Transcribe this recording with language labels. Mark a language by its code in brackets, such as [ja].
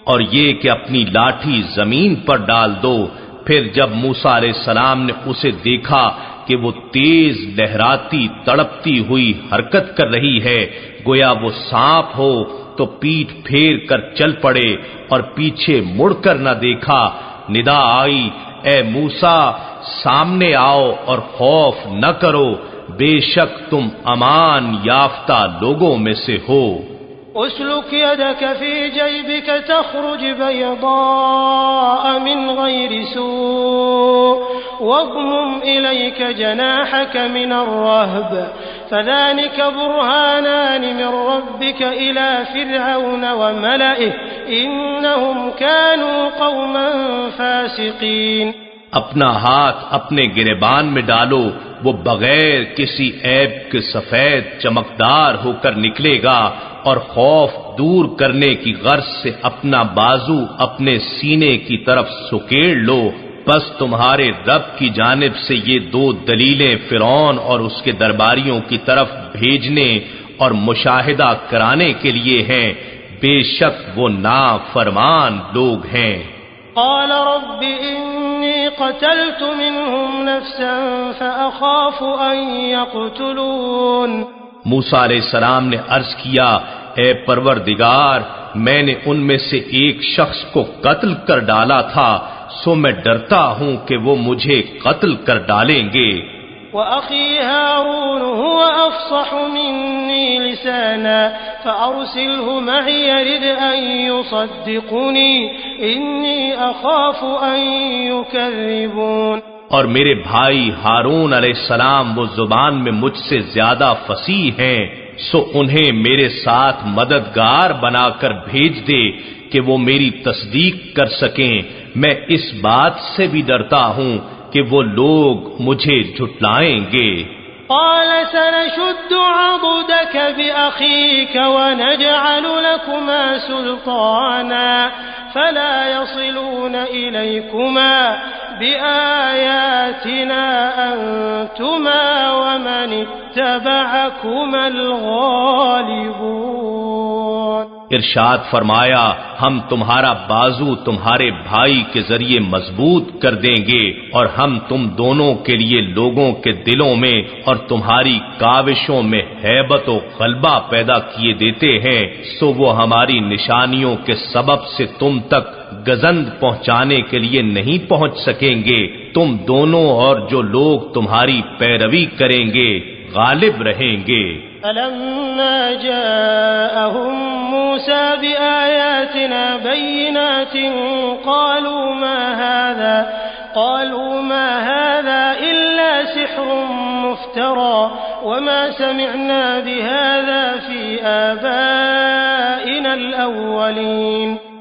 [ur] اور یہ کہ اپنی لاٹھی زمین پر ڈال دو. پھر جب موسیٰ علیہ السلام نے اسے دیکھا کہ وہ تیز لہراتی تڑپتی ہوئی حرکت کر رہی ہے گویا وہ سانپ ہو تو پیٹھ پھیر کر چل پڑے اور پیچھے مڑ کر نہ دیکھا. ندا آئی اے موسیٰ سامنے آؤ اور خوف نہ کرو، بے شک تم امان یافتہ لوگوں میں سے ہو. [ar] اسلك يدك في جيبك تخرج بيضاء من غير سوء واضمم إليك جناحك من الرهب فذلك برهانان من ربك إلى فرعون وملئه إنهم كانوا قوما فاسقين. [ur] اپنا ہاتھ اپنے گریبان میں ڈالو، وہ بغیر کسی عیب کے سفید چمکدار ہو کر نکلے گا، اور خوف دور کرنے کی غرض سے اپنا بازو اپنے سینے کی طرف سکیڑ لو، بس تمہارے رب کی جانب سے یہ دو دلیلیں فرعون اور اس کے درباریوں کی طرف بھیجنے اور مشاہدہ کرانے کے لیے ہیں، بے شک وہ نافرمان لوگ ہیں۔ [ar] قال رب انی قتلت منهم نفسا فأخاف ان يقتلون۔ [ur] موسیٰ علیہ السلام نے عرض کیا، اے پروردگار، میں نے ان میں سے ایک شخص کو قتل کر ڈالا تھا، سو میں ڈرتا ہوں کہ وہ مجھے قتل کر ڈالیں گے۔ [ar] وأخي هارون هو أفصح مني لسانا فأرسله معي يرد أن يصدقني إني أخاف أن يكذبون۔ [ur] اور میرے بھائی ہارون علیہ السلام وہ زبان میں مجھ سے زیادہ فصیح ہیں، سو انہیں میرے ساتھ مددگار بنا کر بھیج دے کہ وہ میری تصدیق کر سکیں، میں اس بات سے بھی ڈرتا ہوں کہ وہ لوگ مجھے جھٹلائیں گے۔ [ar] قال سنشد عضدك بأخيك ونجعل لكما سلطانا فلا يصلون إليكما بآياتنا أنتما ومن اتبعكما الغالبون۔ [ur] ارشاد فرمایا، ہم تمہارا بازو تمہارے بھائی کے ذریعے مضبوط کر دیں گے، اور ہم تم دونوں کے لیے لوگوں کے دلوں میں اور تمہاری کاوشوں میں ہیبت و غلبہ پیدا کیے دیتے ہیں، سو وہ ہماری نشانیوں کے سبب سے تم تک گزند پہنچانے کے لیے نہیں پہنچ سکیں گے، تم دونوں اور جو لوگ تمہاری پیروی کریں گے غالب رہیں گے۔ [ar] فلما جاءهم موسى بآياتنا بينات قالوا ما هذا إلا سحر مفترى وما سمعنا بهذا في آبائنا الأولين۔